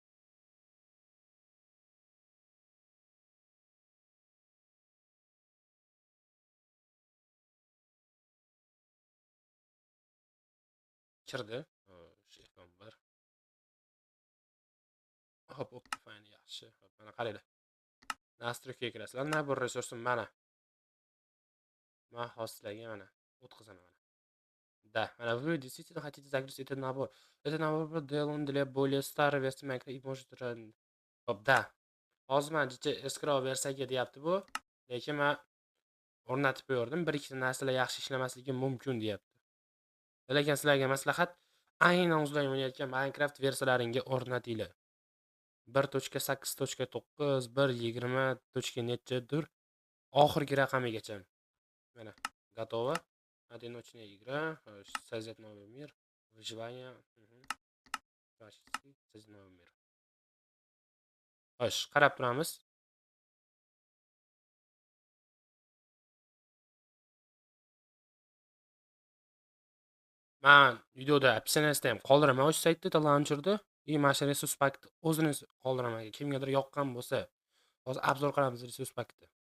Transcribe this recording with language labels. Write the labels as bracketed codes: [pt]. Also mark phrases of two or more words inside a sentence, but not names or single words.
[uz] Kirdi. Shefam bor. Hop, fayni yaxshi. Hop, mana qaranglar. Nastroykaga kirasizlar. Nabor resursim mana. Men hozirlarga mana o'tkazaman mana. [ru] Да, вы действительно хотите загрузить этот набор. Этот nabor сделан для более старой versi Minecraft и может Hop, да. [uz] Hozir men eskiroq versiyaga deyapti bu. Lekin men o'rnatib ko'rdim. Bir ikkita narsalar yaxshi ishlamasligi mumkin deyapti. Lekin sizlarga maslahat, aynan o'zlaring o'ynayotgan Minecraft versiyalaringga o'rnatinglar. 1.8.9, 1.20.nechadir oxirgi raqamigacha. Mana, [ru] готово. Одиночная игра, создать новый мир, выживание, so'zid новый мир. [uz] Xo'sh, qarab turamiz. Men videoda opsiyasida ham qoldiraman o'sha saytda launcherda. И mana shu [en] resource packni [uz] o'zini qoldiraman. Kimgadir yoqqan bo'lsa, hozir obzor qilamiz [en] resource packni.